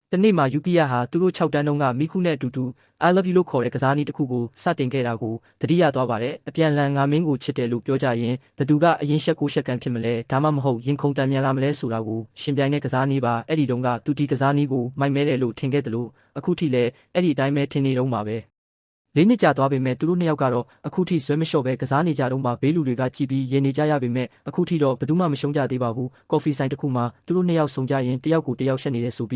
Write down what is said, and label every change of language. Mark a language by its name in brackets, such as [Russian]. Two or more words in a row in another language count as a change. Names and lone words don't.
[Burmese] တနေ့မှာယူကီယာဟာသူတို့6တန်းတုန်းကမိခုနဲ့အတူတူ [English] I love you [Burmese] လို့ခေါ်တဲ့ကစားနည်းတစ်ခုကိုစတင်ခဲ့တာကိုသတိရသွားပါတယ်။အပြန်လန်ငါမင်းကိုချစ်တယ်လို့ပြောကြရင်ဘသူကအရင်ရှက်ကိုရှက်ကန်ဖြစ်မလဲဒါမှမဟုတ်ရင်ခုန်တန်မြန်လာမလဲဆိုတာကိုရှင်ပြိုင်တဲ့ကစားနည်းပါအဲ့ဒီတုန်းကသူဒီကစားနည်းကိုမိုက်မဲတယ်လို့ထင်ခဲ့တယ်လို့ အခုထိလည်းအဲ့ဒီအတိုင်းပဲထင်နေတော့မှာပဲ၄နှစ်ကြာသွားပေမဲ့သူတို့နှစ်ယောက်ကတော့အခုထိဇွဲမလျှော့ပဲကစားနေကြတော့မှဘေးလူတွေကကြည်ပြီးရင်နေကြရပေမဲ့အခုထိတော့ဘယ်သူမှမရှုံးကြသေးပါဘူးကော်ဖီဆိုင်တစ်ခုမှာသူတို့နှစ်ယောက်ဆုံကြရင်တယောက်ကိုတယောက်ရှက်နေတယ်ဆိုပြီး